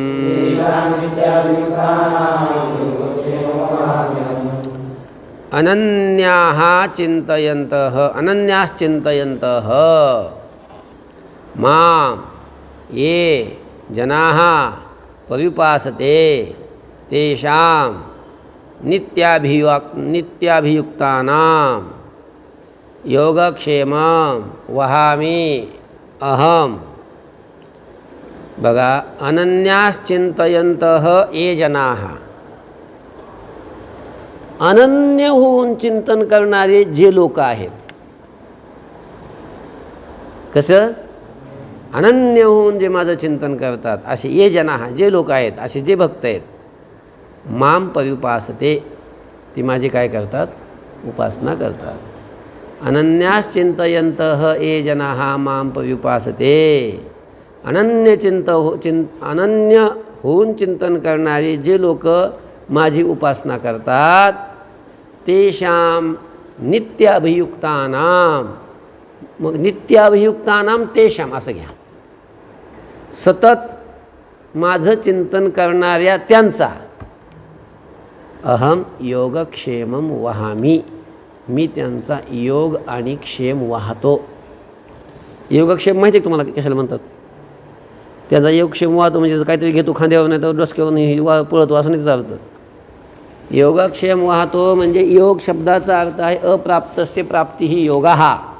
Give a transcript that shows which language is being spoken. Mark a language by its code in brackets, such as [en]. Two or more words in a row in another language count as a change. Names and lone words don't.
[sa] अनन्याः चिन्तयन्तः, अनन्याश्चिन्तयन्तः मां ये जनाः पर्युपासते तेषां नित्याभियुक्तानां योगक्षेमं वहामि अहम. बघा, अनन्याश्चिंतयन्तः ये जनाः, [mr] अनन्य होऊन चिंतन करणारे जे लोक आहेत. कसं? अनन्य होऊन जे माझं चिंतन करतात असे [sa] ये जनाः, [mr] जे लोक आहेत, असे जे भक्त आहेत. [sa] माम पर्युपासते, [mr] ती माझी काय करतात? उपासना करतात. [sa] अनन्याश्चिंतयन्तः ये जनाः माम पर्युपासते, [mr] अनन्य होऊन चिंतन करणारे जे लोक माझी उपासना करतात, [sa] तेषां नित्याभियुक्तानां, [mr] मग [sa] नित्याभियुक्तानां तेषां [mr] असं घ्या, सतत माझं चिंतन करणाऱ्या त्यांचा [sa] अहम योगक्षेमं वहामि, [mr] मी त्यांचा योग आणि क्षेम वाहतो. योगक्षेम माहिती आहे तुम्हाला कशाला म्हणतात? त्याचा योगक्षेम वाहतो म्हणजे काहीतरी घेतो खांद्यावर, नाही तर डोसक्यावर पळतो असं नाही चालतं. योगक्षेम वाहतो म्हणजे योग शब्दाचा अर्थ आहे [sa] अप्राप्तस्य प्राप्ती ही योगाः.